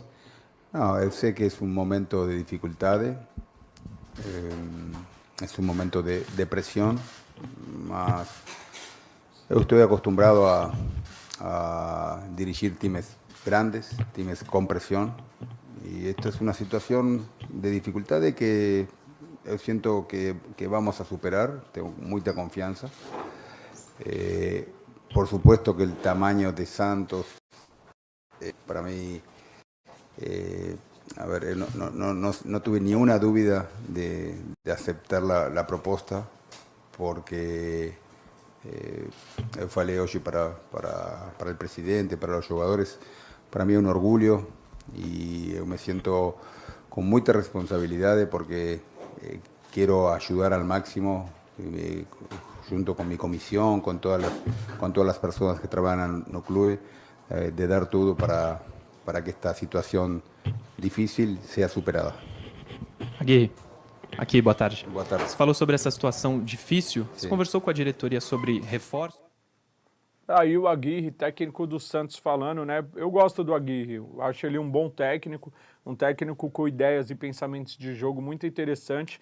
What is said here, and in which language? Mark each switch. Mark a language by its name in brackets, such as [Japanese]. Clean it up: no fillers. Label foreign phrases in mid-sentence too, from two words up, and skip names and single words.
[Portuguese] Não, eu sei que é um momento de dificuldade, é um momento de pressão, mas eu estou acostumbrado a dirigir times grandes, times com pressão, [Spanish] Y esto es una situación de dificultades que yo siento que vamos a superar, tengo mucha confianza. Por supuesto que el tamaño de Santos, para mí, no tuve ni una duda de aceptar la propuesta, porque [Portuguese] eu falei hoje [Spanish] para el presidente, para los jugadores, para mí es un orgullo y yo me siento con mucha responsabilidad porque quiero ayudar al máximo, junto con mi comisión, con todas las personas que trabajan en el club, de dar todo para que esta [Portuguese] situação difícil seja superada. Aguirre, aqui, boa tarde. Boa tarde. Você falou sobre essa situação difícil. Você conversou com a diretoria sobre reforço? Aí o Aguirre, técnico do Santos, falando, né? Eu gosto do Aguirre, eu acho ele um bom técnico, um técnico com ideias e pensamentos de jogo muito interessante.